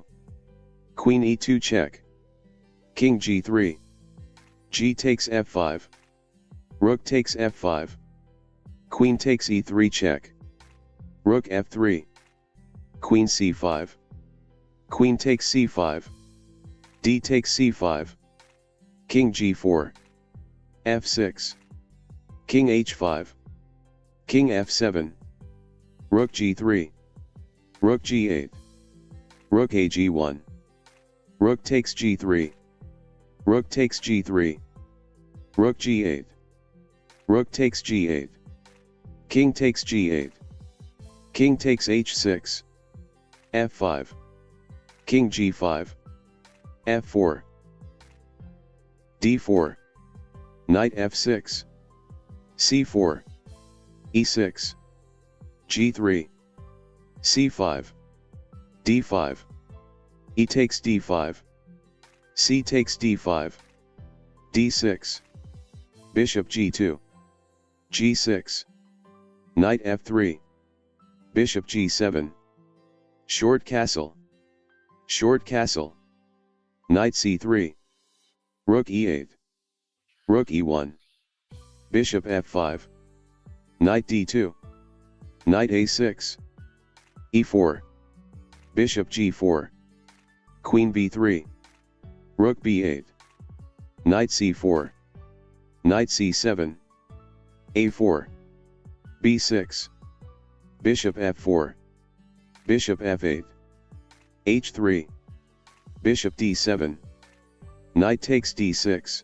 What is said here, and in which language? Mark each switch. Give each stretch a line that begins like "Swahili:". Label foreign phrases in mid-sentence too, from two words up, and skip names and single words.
English: Queen e2 check. King g3. G takes f5. Rook takes f5. Queen takes e3 check. Rook f3. Queen c5. Queen takes c5. D takes c5. King g4. f6. King h5. King f7. Rook g3. Rook g8. Rook a g1. Rook takes g3. Rook takes g3. Rook g8. Rook takes g8. King takes g8. King takes h6. f5. King g5. f4. d4. Knight f6. c4. e6. g3. c5. d5. E takes d5. C takes d5. d6. Bishop g2. g6. Knight f3. Bishop g7. Short castle. Short castle. Knight c3. Rook e8. Rook e1. Bishop f5. Knight d2. Knight a6. e4. Bishop g4. Queen b3. Rook b8. Knight c4. Knight c7. a4. b6. Bishop f4. Bishop f8. h3. Bishop d7. Knight takes d6.